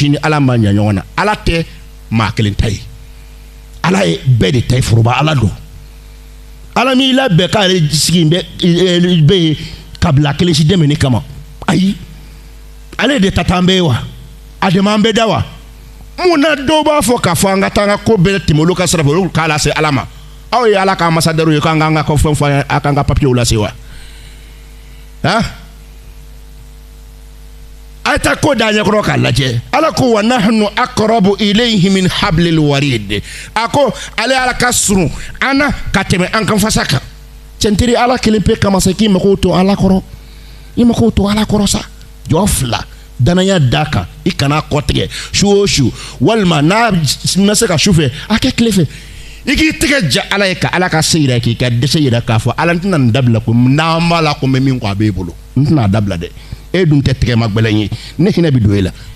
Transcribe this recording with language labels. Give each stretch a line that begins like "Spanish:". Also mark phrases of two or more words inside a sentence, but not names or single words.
Bambara: ni Ala ma jan ɲɔgɔn na Ala tɛ maa kelen ta ye Ala ye bɛɛ de ta ye foroba Ala don Ala m'i labɛn k'ale sigi bɛ yen kabila kelen si dɛmɛni kama ayi ale de ta t'an bɛɛ ye wa a dɛmɛ an bɛɛ da wa munna dɔw b'a fɔ k'a fɔ an ka taa an ka ko bɛɛ tɛmɛ olu ka sira fɛ olu k'a lase Ala ma aw ye Ala ka ambassadeur ye k'an k'an ka fɛn fɔ a k'an ka papier lase wa a ta ko da ɲɛkɔrɔ k'a lajɛ Ala ko
Arabic: ونحن أقرب إليه من حبل الوريد
Bambara: a ko ale Ala ka surun an na ka tɛmɛ an kan fasa kan cɛntiri Ala kelen pe kama sa k'i mago to Ala kɔrɔ i mago to Ala kɔrɔ sa jɔ fila danaya da kan i kana kɔtigɛ su o su walima n'a ma se ka su fɛ a kɛ tile fɛ i k'i tɛgɛ ja Ala ye ka Ala ka se yira k'i ka dɛsɛ yira k'a fɔ Ala n tɛna nin dabila ko n'an b'a la ko n bɛ min kɔ a b'e bolo n tɛna a dabila dɛ e dun tɛ tɛgɛ ma gbɛlɛn ye ne hinɛ bɛ don e la